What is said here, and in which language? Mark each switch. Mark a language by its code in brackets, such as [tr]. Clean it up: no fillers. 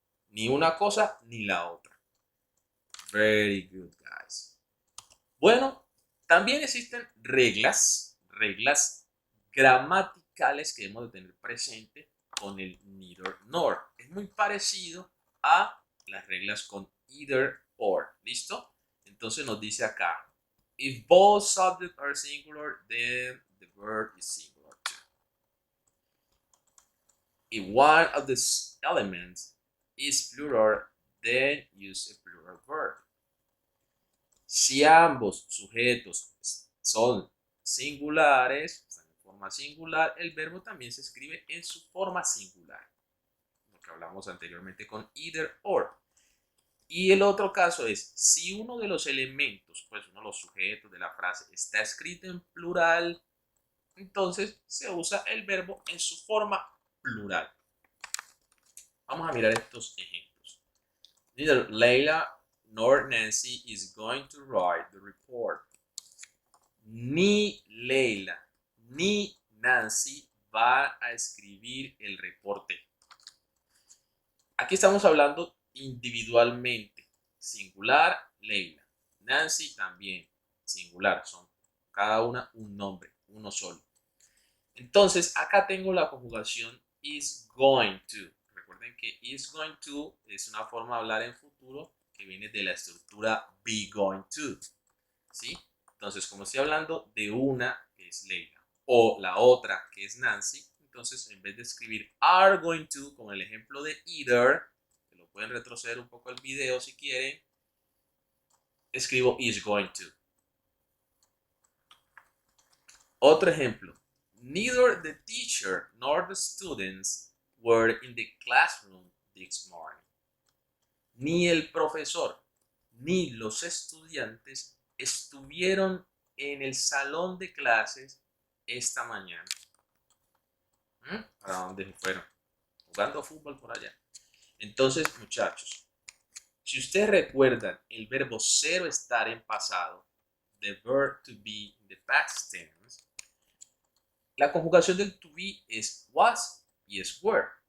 [es] Ni una cosa ni la otra. [en] Very good, guys. [es] Bueno, también existen reglas gramaticales que debemos de tener presente con el [en] neither nor. [es] Es muy parecido a las reglas con [en] either or. [es] ¿Listo? Entonces nos dice acá, [en] if both subjects are singular, then the verb is singular too. If one of the elements is plural, then use a plural verb. [es] Si ambos sujetos son singulares, están en forma singular, el verbo también se escribe en su forma singular. Lo que hablamos anteriormente con either or. Y el otro caso es, si uno de los elementos, pues uno de los sujetos de la frase está escrito en plural, entonces se usa el verbo en su forma plural. Vamos a mirar estos ejemplos. [en] Neither Leila nor Nancy is going to write the report. [es] Ni Leila ni Nancy va a escribir el reporte. Aquí estamos hablando individualmente. Singular, Leila. Nancy también. Singular. Son cada una un nombre, uno solo. Entonces, acá tengo la conjugación [en] is going to. [es] Recuerden que [en] is going to [es] es una forma de hablar en futuro que viene de la estructura [en] be going to. [es] ¿Sí? Entonces, como estoy hablando de una, que es Leila, o la otra, que es Nancy, entonces en vez de escribir [en] are going to, [es] como el ejemplo de either, que lo pueden retroceder un poco el video si quieren, escribo [en] is going to. [es] Otro ejemplo. Neither the teacher nor the students were in the classroom this morning. Ni el profesor ni los estudiantes estuvieron en el salón de clases esta mañana. ¿Para dónde se fueron? Jugando fútbol por allá. Entonces, muchachos, si ustedes recuerdan el verbo ser o estar en pasado, [en] the verb to be in the past tense, [es] la conjugación del to be es was y es were.